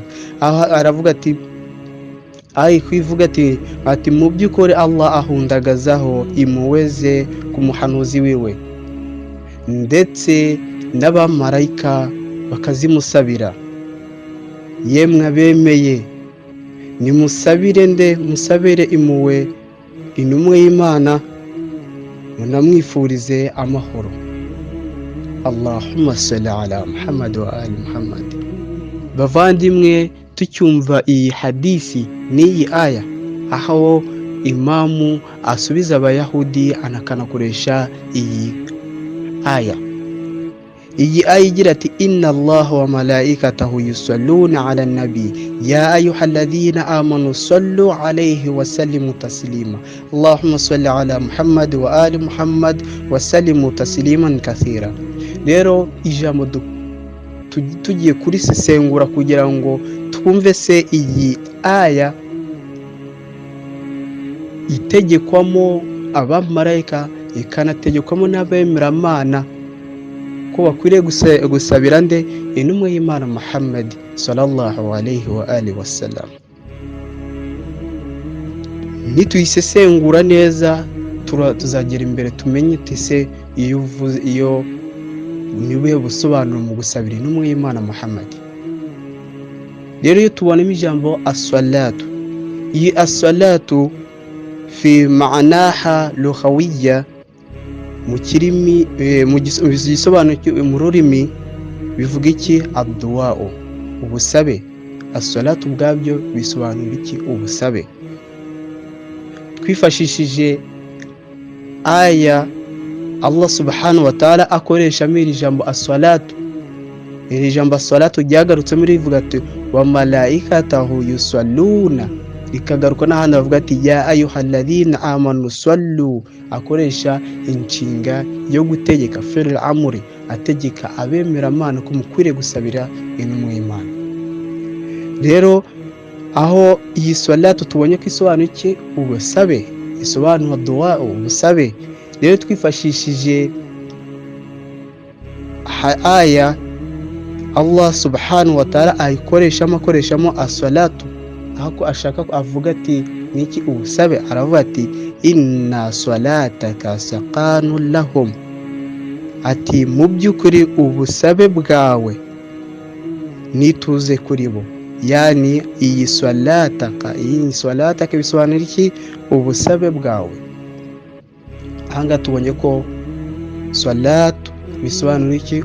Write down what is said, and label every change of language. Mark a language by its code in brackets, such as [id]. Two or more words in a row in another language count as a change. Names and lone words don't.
[rw] Aravuga ati, kwivuga ati mu by'ukuri Allah ahundagazaho impuhwe ze ku muhanuzi wiwe, ndetse n'abamarayika bakazimusabira. Yemwe abemeye, musabire impuhwe intumwa y'Imana, munamwifurize amahoro. [ar] اللهم صل على محمد وآل محمد. [rw] Bavandimwe, tucyumva iyi hadisi n'iyi aya aho imamu asubiza abayahudi anakanakoresha iyi aya igira ati [ar] إن الله وملائكته يصلون على النبي يا أيها الذين آمنوا صلوا عليه وسلموا تسليما اللهم صل على محمد وآل محمد وسلم تسليما كثيرا. [rw] Rero ijambo tugiye kurisesengura kugira ngo twumve se iyi aya itegekwamo abamarayika ikanategekwamo n'abemeramana ko bakwiriye gusabira nde intumwa y'Imana Muhammad [ar] صلى الله عليه وآله وسلم. [rw] Nituyisesengura neza tuzagera imbere tumenye tese iyo nibuye busobanuro mu gusabira intumwa y'Imana Muhammad. Rero iyo tubonamo ijambo as-salatu, iyi as-salatu [ar] في معناها اللغوية [rw] mu kirimi mu gisobanuro mu rurimi bivuga iki? Ad-du'a, ubusabe. As-salatu ubwabyo bisobanura iki? Ubusabe. Twifashishije aya Allah [ar] سبحانه وتعالى [rw] akoresha iri jambo as-salatu. Iri jambo as-salatu ryagarutse muri rivuga ati [ar] وملائكته يصلون, [rw] rikagaruka n'ahandi bavuga ati [ar] يا أيها الذين آمنوا صلوا, [rw] akoresha inshinga yo gutegeka [ar] فعل الأمر, [rw] ategeka abemeramana ko mukwiriye gusabira intumwa y'Imana. Rero aho iyi salatu tubonye ko isobanura iki? Ubusabe, isobanura du'a, ubusabe. Rero twifashishije aya Allah [ar] سبحانه وتعالى [rw] akoreshamo as-salatu, aho ashaka avuga ati niki? Ubusabe. Aravuga ati [ar] إن صلاتك سكن لهم, [rw] ati mu by'ukuri ubusabe bwawe nituze kuri bo. Yani iyi salataka bisobanura iki? Ubusabe bwawe. Ahanga tubonye ko salatu bisobanura iki?